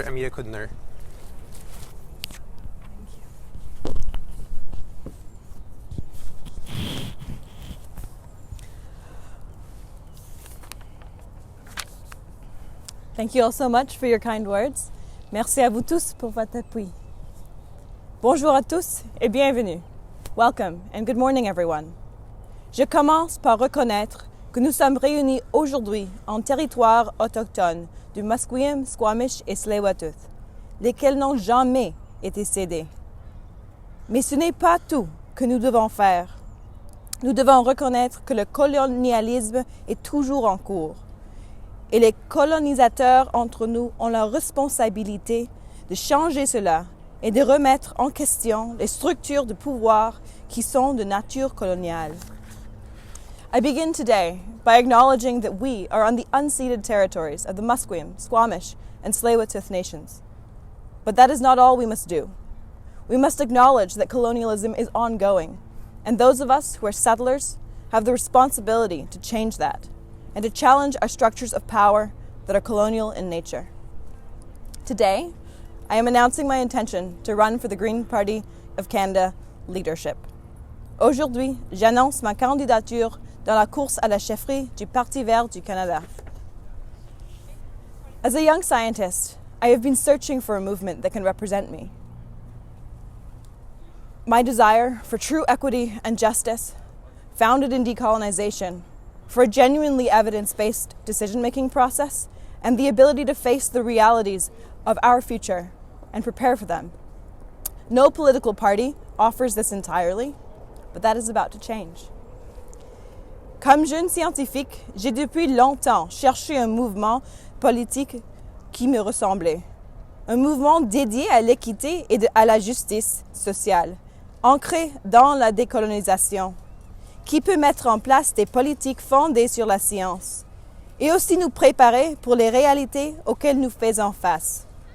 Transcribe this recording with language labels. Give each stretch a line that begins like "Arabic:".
English: Amita Kuttner. Thank you all so much for your kind words.
French: Merci à vous tous pour votre appui. Bonjour à tous et bienvenue.
English: Welcome and good morning everyone.
French: Je commence par reconnaître que nous sommes réunis aujourd'hui en territoire autochtone du Musqueam, Squamish et Tsleil-Waututh, lesquels n'ont jamais été cédés. Mais ce n'est pas tout que nous devons faire. Nous devons reconnaître que le colonialisme est toujours en cours. Et les colonisateurs entre nous ont la responsabilité de changer cela et de remettre en question les structures de pouvoir qui sont de nature coloniale.
English: I begin today by acknowledging that we are on the unceded territories of the Musqueam, Squamish, and Tsleil-Waututh nations. But that is not all we must do. We must acknowledge that colonialism is ongoing, and those of us who are settlers have the responsibility to change that and to challenge our structures of power that are colonial in nature. Today, I am announcing my intention to run for the Green Party of Canada leadership.
French: Aujourd'hui, j'annonce ma candidature dans la course à la chefferie du Parti vert du Canada.
English: As a young scientist, I have been searching for a movement that can represent me. My desire for true equity and justice, founded in decolonization, for a genuinely evidence-based decision-making process, and the ability to face the realities of our future and prepare for them. No political party offers this entirely, but that is about to change.
French: Comme jeune scientifique, j'ai depuis longtemps cherché un mouvement politique qui me ressemblait. Un mouvement dédié à l'équité et à la justice sociale, ancré dans la décolonisation, qui peut mettre en place des politiques fondées sur la science et aussi nous préparer pour les réalités auxquelles nous faisons face.